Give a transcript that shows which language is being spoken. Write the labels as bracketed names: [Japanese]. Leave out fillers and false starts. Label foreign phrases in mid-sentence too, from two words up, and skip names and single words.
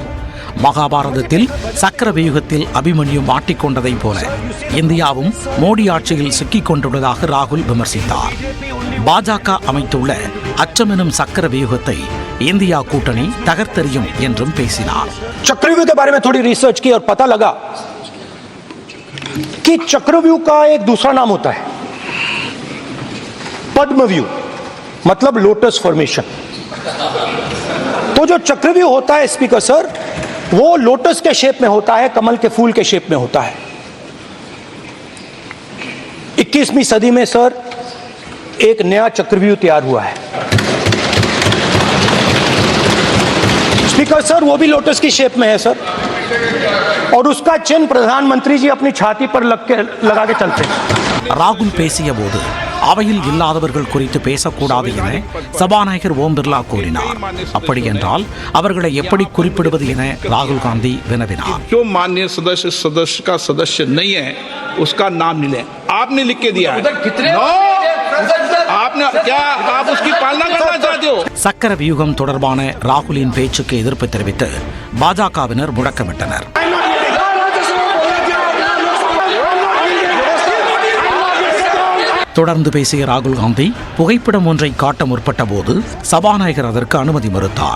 [Tamil] மகாபாரதத்தில் சக்கர வியூகத்தில் அபிமன்யு மாட்டிக்கொண்டதைப் போல இந்தியாவும் மோடி ஆட்சியில் சிக்கிக் கொண்டுள்ளதாக ராகுல் விமர்சித்தார். பாஜக அமைத்துள்ள அச்சமெனும் சக்கர வியூகத்தை இந்தியா கூட்டணி தகர்த்தெறியும் என்றும் பேசினார். [Hindi] चक्रव्यूह के बारे में थोड़ी रिसर्च की और पता लगा कि चक्रव्यूह का एक दूसरा नाम होता है पद्मव्यूह, मतलब [English] lotus formation. [Hindi] तो जो चक्रव्यूह होता है [English] Speaker sir, [Hindi] वो लोटस के शेप में होता है, कमल के फूल के शेप में होता है. 21वीं सदी में सर एक नया चक्रव्यूह तैयार हुआ है. [English] Speaker sir [Hindi] वो भी लोटस की शेप में है सर, और उसका चिन्ह प्रधानमंत्री जी अपनी छाती पर लगा के चलते हैं. [Tamil] ராகுல் பேசிய போது அவையில் இல்லாதவர்கள் குறித்து பேசக்கூடாது என சபாநாயகர் ஓம் பிர்லா கூறினார். அப்படி என்றால் அவர்களை எப்படி குறிப்பிடுவது என ராகுல் காந்தி வினவினார். [Hindi] जो माननीय सदस्य का सदस्य नहीं है उसका नाम नहीं ले. आपने लिख के दिया है. आपने क्या आप उसकी पालना करना चाहते हो? [Tamil] சக்கர வியூகம் தொடர்பான ராகுலின் பேச்சுக்கு எதிர்ப்பு தெரிவித்து பாஜகவினர் முழக்கமிட்டனர். தொடர்ந்து பேசிய ராகுல் காந்தி புகைப்படம் ஒன்றை காட்ட முற்பட்ட போது சபாநாயகர் அதற்கு அனுமதி மறுத்தார்.